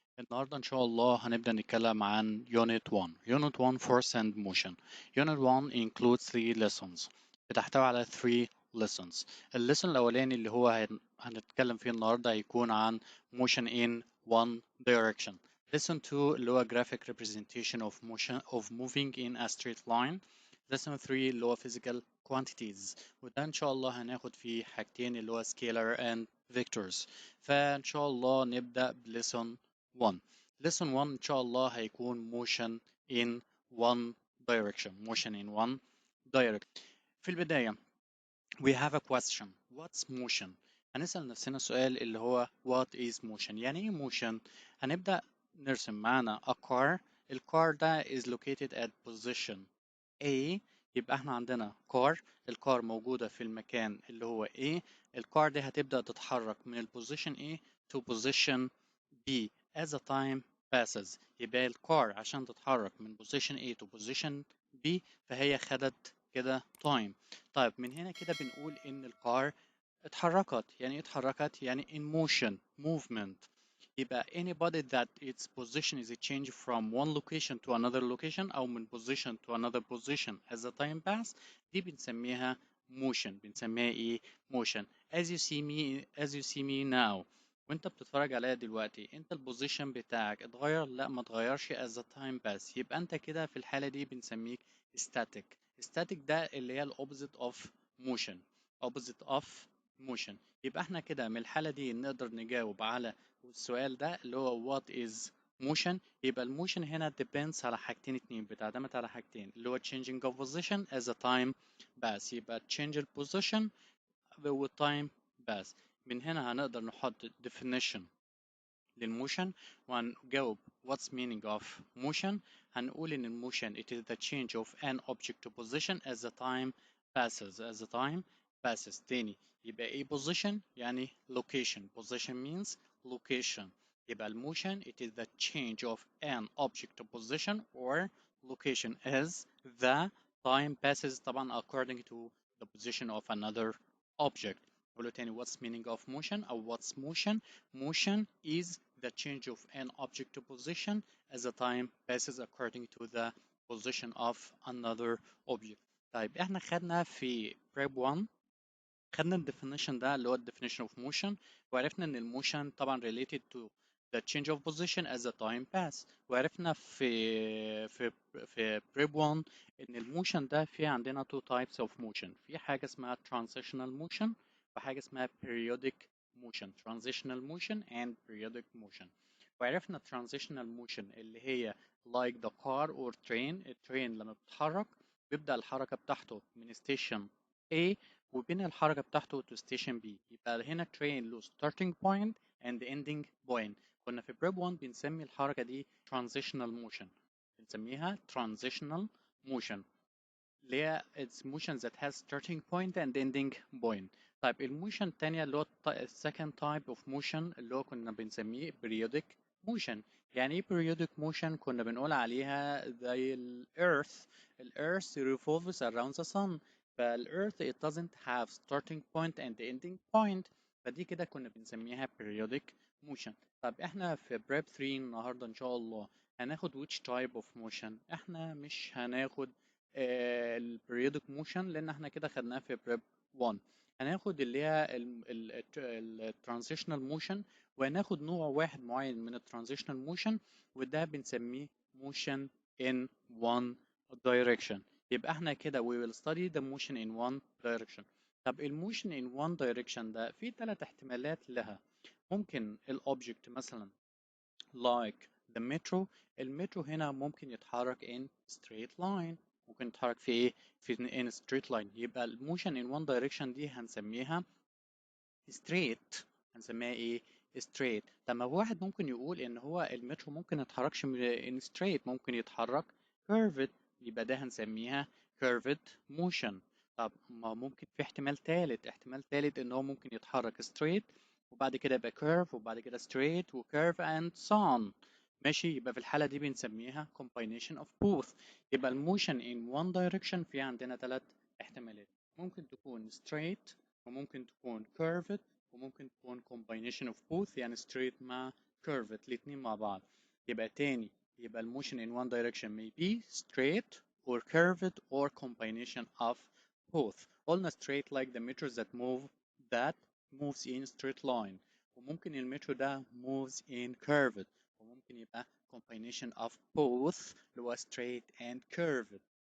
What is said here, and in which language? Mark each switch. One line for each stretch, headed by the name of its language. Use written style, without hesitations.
Arabic: النهاردة إن شاء الله هنبدأ نتكلم عن
English: Unit 1. Unit 1 Force and Motion. Unit 1 includes 3 lessons.
Arabic: بتحتوي على
English: 3 lessons.
Arabic: الليسون الأولاني اللي هو هنتكلم فيه النهاردة هيكون عن
English: Motion in one direction. Lesson 2
Arabic: اللي هو
English: Graphic Representation of Motion of Moving in a Straight Line. Lesson 3
Arabic: اللي هو
English: Physical Quantities.
Arabic: وده إن شاء الله هناخد فيه حاجتين اللي هو
English: Scalar and Vectors.
Arabic: فإن شاء الله نبدأ بليسون 1.
English: Lesson 1
Arabic: إن شاء الله هيكون
English: motion in one direction. Motion in one direction.
Arabic: في البداية
English: we have a question. What's motion?
Arabic: هنسأل نفسنا سؤال اللي هو
English: what is motion؟
Arabic: يعني إيه motion؟ هنبدأ نرسم معانا
English: a car.
Arabic: الكار ده
English: is located at position A.
Arabic: يبقى احنا عندنا car. الكار موجودة في المكان اللي هو A. الكار دي هتبدأ تتحرك من البوزيشن
English: A to position B as the time passes.
Arabic: يبقى الكار عشان تتحرك من
English: position A to position B
Arabic: فهي خدت كده time. طيب من هنا كده بنقول إن الكار اتحركت. يعني ايه اتحركت؟ يعني
English: in motion movement.
Arabic: يبقى
English: anybody that its position is a change from one location to another location
Arabic: أو من
English: position to another position as the time pass
Arabic: دي بنسميها
English: motion.
Arabic: بنسميها ايه؟ motion.
English: as you see me now.
Arabic: وانت بتتفرج عليها دلوقتي انت البوزيشن بتاعك اتغير؟ لا ما اتغيرش
English: as the time pass.
Arabic: يبقى انت كده في الحالة دي بنسميك static.
English: static
Arabic: ده اللي هي
English: opposite of motion. opposite of motion.
Arabic: يبقى احنا كده من الحالة دي نقدر نجاوب على السؤال ده اللي هو
English: what is motion.
Arabic: يبقى الموشن هنا
English: depends
Arabic: على حاجتين اتنين. بتعتمد على حاجتين اللي هو
English: changing of position as the time pass. يبقى change the position with time pass.
Arabic: من هنا هنقدر نحط definition للموشن وهنجاوب
English: what's meaning of motion.
Arabic: هنقول إن الموشن
English: it is the change of an object to position as the time passes. as the time passes.
Arabic: تاني يبقى ايه position؟ يعني location.
English: position means location.
Arabic: يبقى الموشن
English: it is the change of an object to position or location as the time passes
Arabic: طبعا
English: according to the position of another object.
Arabic: نقوله تاني
English: what's meaning of motion أو what's motion. motion is the change of an object to position as the time passes according to the position of another object.
Arabic: طيب احنا خدنا في prep 1 خدنا ال definition ده اللي
English: هو ال definition of motion
Arabic: وعرفنا ان الموشن طبعا
English: related to the change of position as the time pass.
Arabic: وعرفنا في prep 1 ان الموشن ده في عندنا
English: two types of motion.
Arabic: في حاجة اسمها
English: transitional motion
Arabic: وحاجة اسمها
English: periodic motion. transitional motion and periodic motion.
Arabic: وعرفنا
English: transitional motion
Arabic: اللي هي
English: like the car or train.
Arabic: الترين لما بتتحرك بيبدأ الحركة بتاعته من
English: station A
Arabic: وبين الحركة بتاعته
English: to station B.
Arabic: يبقى هنا
English: train له starting point and ending point.
Arabic: كنا في prep 1 بنسمي الحركة دي transitional motion. بنسميها
English: transitional motion
Arabic: اللي هي
English: it's motion that has starting point and ending point.
Arabic: طيب الموشن التانية اللي هو
English: second type of motion
Arabic: اللي هو كنا بنسميه periodic motion. يعني ايه periodic motion؟ كنا بنقول عليها زي ال Earth.
English: ال Earth revolves around the sun.
Arabic: فال
English: Earth it doesn't have starting point and ending point.
Arabic: فدي كده كنا بنسميها periodic motion. طب احنا في prep 3 النهارده ان شاء الله هناخد
English: which type of motion؟
Arabic: احنا مش هناخد البريودك موشن لان احنا كده خدناه في بريب 1. هناخد اللي هي الترانزيشنال موشن وهناخد نوع واحد معين من الترانزيشنال موشن وده بنسميه موشن in one direction. يبقى احنا كده
English: we will study the motion in one direction.
Arabic: طب الموشن
English: in one direction
Arabic: ده في ثلاث احتمالات لها. ممكن الاوبجكت مثلا
English: like the metro.
Arabic: المترو هنا ممكن يتحرك
English: in straight line.
Arabic: ممكن يتحرك في ايه؟ في in straight line. يبقى الموشن in one direction دي هنسميها straight. هنسميها ايه؟
English: straight.
Arabic: طب ما واحد ممكن يقول ان هو المترو ممكن ما يتحركش
English: in straight،
Arabic: ممكن يتحرك curved، يبقى ده هنسميها curved motion. طب ما ممكن في احتمال تالت، احتمال تالت ان هو ممكن يتحرك straight وبعد كده يبقى curve وبعد كده straight و curve and so on. ماشي، يبقى في الحالة دي بنسميها
English: combination of both.
Arabic: يبقى الموشن in one direction في عندنا ثلاث احتمالات، ممكن تكون straight وممكن تكون curved وممكن تكون combination of both، يعني straight مع curved الاتنين مع بعض. يبقى تاني، يبقى الموشن
English: in one direction may be straight or curved or combination of both.
Arabic: قلنا
English: straight like the metros that moves in straight line،
Arabic: وممكن المترو ده
English: moves in curved،
Arabic: وممكن يبقى
English: combination of both اللي هو straight and curved.